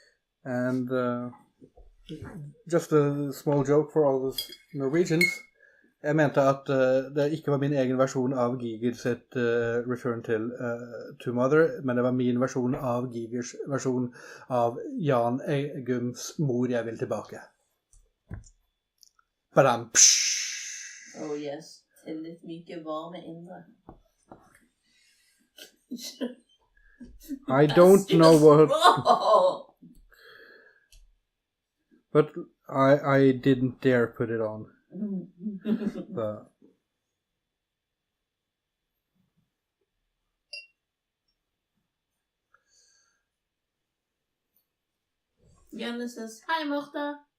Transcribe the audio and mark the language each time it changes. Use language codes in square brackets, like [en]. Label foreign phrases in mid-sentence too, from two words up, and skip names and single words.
[en] And just a small joke for all those Norwegians. [no] Jeg mente at det ikke var min egen versjon av Giger sitt Return to Mother, men det var min versjon av Gigers versjon av Jan Eggums Mor, jeg vil tilbake. Badam, psh. [en] Oh yes, [no] til litt myke, varme indre. [en] I don't know what... But I didn't dare put it on. Janne says, hi Martha.